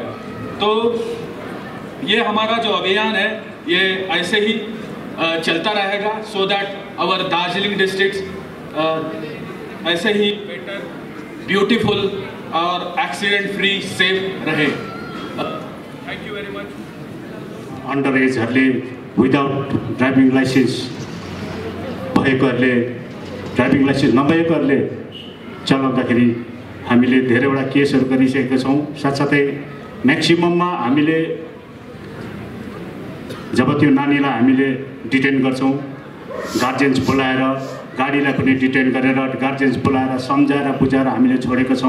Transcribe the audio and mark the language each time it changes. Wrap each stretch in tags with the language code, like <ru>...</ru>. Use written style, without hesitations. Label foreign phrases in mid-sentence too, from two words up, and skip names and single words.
<hi>तो ये हमारा जो अभियान है ये ऐसे ही चलता रहेगा</hi> <en>so that our Darjeeling district</en> <hi>ऐसे ही</hi> <en>better, beautiful</en> <hi>और</hi> <en>accident free safe</en> <hi>रहे।</hi> <en>thank you very much.</en> <ne>अंडर एजहरूले</ne> <en>without driving license</en> <ne>भएकोहरूले,</ne> <en>driving license</en> <ne>नभएकोहरूले चलाउँदाखेरि हामीले धेरैवटा केसहरू गरिसकेका छौँ। साथसाथै म्याक्सिमममा हामीले जब त्यो नानीलाई हामीले डिटेन गर्छौँ, गार्जियन्स बोलाएर गाडीलाई पनि डिटेन गरेर गार्जियन्स बोलाएर सम्झाएर बुझाएर हामीले छोडेका छौँ।</ne>